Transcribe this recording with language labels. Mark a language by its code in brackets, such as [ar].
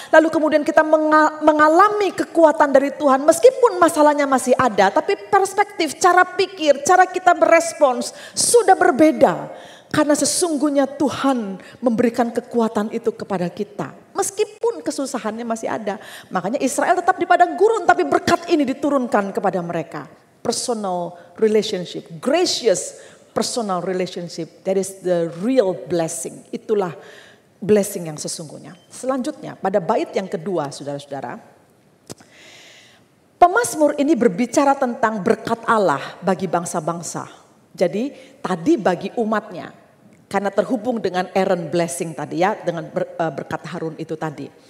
[id] Lalu kemudian kita mengalami kekuatan dari Tuhan meskipun masalahnya masih ada, tapi perspektif, cara pikir, cara kita berespons sudah berbeda. Karena sesungguhnya Tuhan memberikan kekuatan itu kepada kita. Meskipun kesusahannya masih ada. Makanya Israel tetap di padang gurun, tapi berkat ini diturunkan kepada mereka. [en] Personal relationship, gracious personal relationship. That is the real blessing. [id] Itulah blessing yang sesungguhnya. Selanjutnya pada bait yang kedua saudara-saudara. Pemazmur ini berbicara tentang berkat Allah bagi bangsa-bangsa. Jadi tadi bagi umatnya, karena terhubung dengan Aaron blessing tadi ya, dengan berkat Harun itu tadi.